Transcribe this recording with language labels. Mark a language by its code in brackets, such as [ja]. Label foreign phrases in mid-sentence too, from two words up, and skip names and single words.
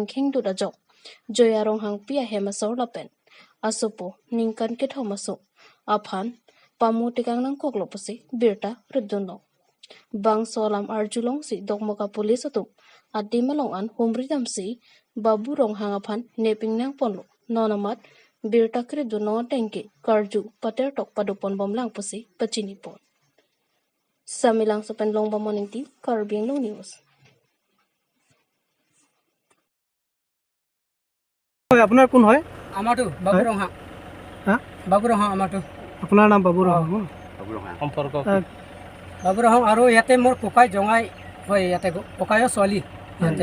[mjw] kheng du da jok Joya ronghang pia hema sor lapen asopo ningkan ke thomaso aphan pamu tikang nang koklo pasi birta riddono bang solam arjulong si dokmoka police atum adi malong an humridam si babu ronghang aphan neping nang ponlo nonamat birta kriddono tengke karju pater tok padupon bomlang pasi pachini pon samilang sopen long bamoning ti Karbi Anglong news [as] আপোনাৰ কোন হয়? আমাৰটো বাবু ৰহা। হা? বাবু ৰহা আমাৰটো। আপোনাৰ নাম বাবু ৰহা। সম্পৰ্ক বাবু ৰহা আৰু ইয়াতে মোৰ ককাই জঙাই হয়, ইয়াতে ককাইৰ ছোৱালী ইয়াতে।